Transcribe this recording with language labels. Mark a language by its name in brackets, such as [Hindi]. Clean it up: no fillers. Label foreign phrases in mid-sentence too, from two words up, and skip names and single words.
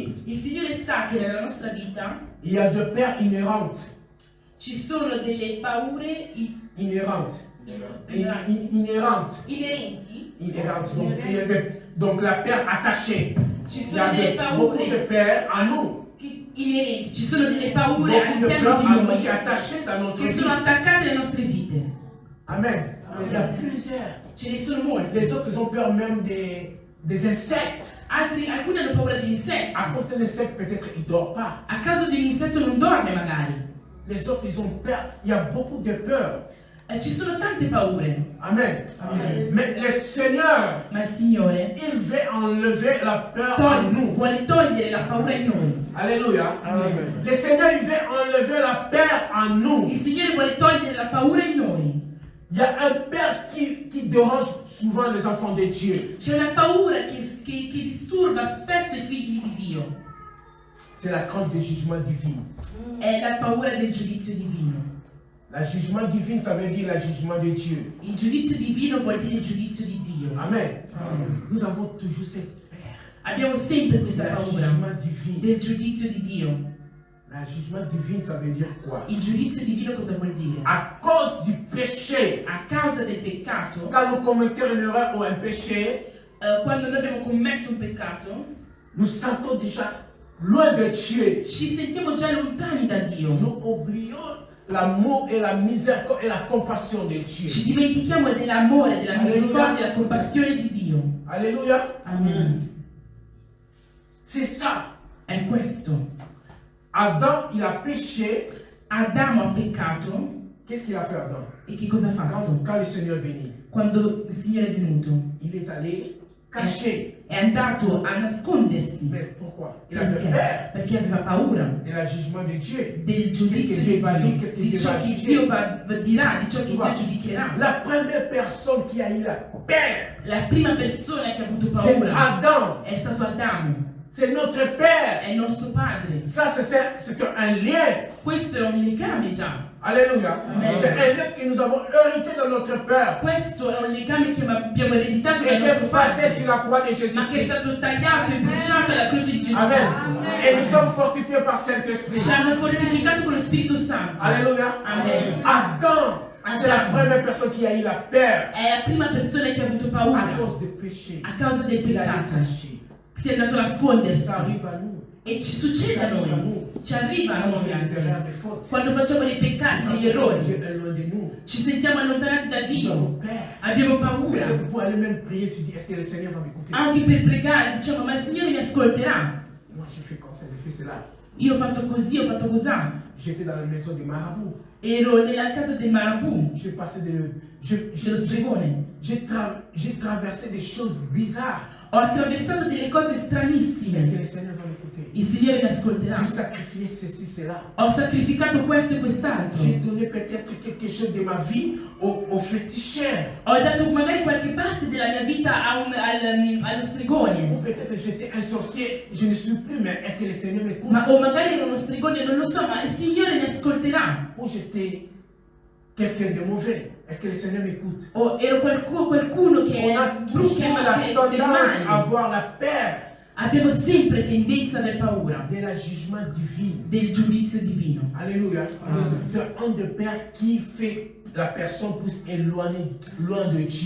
[Italian] Il Signore sa che nella nostra vita [French] il y a deux peurs inhérentes. [Italian] Ci sono delle paure [French] inhérentes. Donc la peur attachée. Il y a beaucoup de peur en nous. [Italian] Inerenti, ci sono delle paure [French] Beaucoup de [Italian] all'interno [French] peur [Italian] di [French] en nous [Italian] noi [French] qui est attachée dans notre [Italian] che [French] vie. [Italian] sono attaccate alle nostre vite. [French] Amen. Il y a plusieurs. [Italian] Ce ne sono molte. [French] Les autres ils ont peur même des insectes. [Italian] Alcuni hanno paura degli insetti. [French] À cause d'un insecte, peut-être ils ne dorment pas. [Italian] A causa di un insetto non dorme magari. [French] Les autres, ils ont peur. Il y a beaucoup de peur. [Italian] Ci sono tante paure. [French] Amen. Amen. Mais le Seigneur, [Italian] Ma il Signore [French] il veut enlever la peur en nous. [Italian] vuole togliere la paura in noi. [French] Alléluia. Amen. Le Seigneur, il veut enlever la peur en nous. [Italian] Il Signore vuole togliere la paura in noi. [French] Il y a un peur qui dérange souvent les enfants de Dieu. [Italian] C'è una paura che disturba spesso i figli di Dio. [French] C'est la crainte du jugement divin. [Italian] È la paura del giudizio divino. [French] Le jugement divin, ça veut dire le jugement de Dieu. [Italian] Il giudizio divino vuol dire il giudizio di Dio. [French] Amen. Amen. Nous avons toujours cette peur. [Italian] Abbiamo sempre questa [French] Le [Italian] paura [French] jugement divin. [Italian] del giudizio di Dio. [French] Le jugement divin, ça veut dire quoi? [Italian] Il giudizio divino cosa vuol dire? [French] À cause du péché. [Italian] A causa del peccato, [French] Quand nous commettons une erreur ou un péché, [Italian] quando noi abbiamo commesso un peccato, [French] nous sentons déjà loin de Dieu. [Italian] ci sentiamo già lontani da Dio. [French] Nous oublions l'amour et la miséricorde et la compassion de Dieu. [Italian] Ci dimentichiamo dell'amore, della misericordia e della compassione di Dio. [French] Alléluia. Amen. C'est ça. [Italian] È questo. [French] Adam, il a péché. [Italian] Adamo ha peccato. [French] Qu'est-ce qu'il a fait, Adam? [Italian] E che cosa ha fatto? [French] Quand le Seigneur est venu, [Italian] Quando il Signore è venuto, [French] il est allé caché. [Italian] è andato a nascondersi. [French] Mais pourquoi? Il avait [Italian] Perché? [French] peur [Italian] Perché aveva paura [French] de la jugement de Dieu. [Italian] del giudizio di Dio, di ciò che Dio dirà, di ciò che Dio giudicherà. [French] La première personne qui a eu la peur, [Italian] La prima persona che ha avuto [French] c'est [Italian] paura [French] Adam. [Italian] è stato Adamo, [French] C'est notre Père. [Italian] è il nostro padre. [French] Ça, c'est un lien. [Italian] Questo è un legame già. [French] Alléluia. Amen. C'est un lien que nous avons hérité de notre Père. [Italian] Questo è un legame che abbiamo ereditato [French] Qui [Italian] dal [French] était [Italian] nostro [French] passé [Italian] padre, [French] sur la croix de [Italian] ma che è [French] Jésus-Christ. [Italian] stato tagliato e bruciato alla croce di Gesù Amen. Cristo. [French] Et nous sommes fortifiés par Saint-Esprit. [Italian] Ci hanno fortificato con lo Spirito Santo. [French] Alléluia. Amen. Adam, c'est la première personne qui a eu la peur [Italian] È la prima persona che ha avuto [French] à [Italian] paura [French] cause du péché. [Italian] a causa del [French] Il a été [Italian] peccato. [French] caché. [Italian] Si è andato a nascondersi. [French] Ça arrive à nous. [Italian] E ci succede a noi. Ci arriva a [French] Quand on [Italian] noi [French] fait des [Italian] anche. [French] erreurs, des fautes. [Italian] Quando facciamo dei peccati, degli errori, [French] Dieu est loin de nous. [Italian] ci sentiamo allontanati da [French] Nous [Italian] Dio. [French] avons peur. [Italian] Abbiamo paura. [French] Peut-être pour aller même prier, tu dis, est-ce que le Seigneur va m'écouter? [Italian] Anche per pregare diciamo, ma il Signore mi ascolterà. [French] Moi, j'ai fait comme ça, j'ai fait cela. [Italian] Io ho fatto così, ho fatto così. [French] J'étais dans la maison de Marabout. [Italian] Ero nella casa del Marabout, [French] J'ai passé [Italian] dello stregone. [French] j'ai traversé des choses bizarres. [Italian] Ho attraversato delle cose [French] Est-ce que [Italian] stranissime. [French] le Seigneur va m'écouter? [Italian] Il Signore mi ascolterà. [French] J'ai sacrifié ceci, cela. [Italian] Ho sacrificato questo e quest'altro. [French] J'ai donné peut-être quelque chose de ma vie au féticheur. [Italian] Ho dato magari qualche parte della mia vita allo [French] Ou [Italian] stregone. [French] peut-être j'étais un sorcier, je ne suis plus, mais est-ce que le Seigneur m'écoute? [Italian] O magari ero uno stregone, non lo so, ma il Signore mi ascolterà. [French] Ou j'étais quelqu'un de mauvais, est-ce que le Seigneur m'écoute? [Italian] O ero qualcuno che [French] On a [Italian] è brutto, [French] toujours la [Italian] del [French] tendance à [Italian] male. [French] avoir la peur [Italian] Abbiamo sempre tendenza ad avere paura [French] de la jugement divin. [Italian] del giudizio divino. [French] Alléluia. C'est un de peur qui fait la personne puisse éloigner loin de Dieu.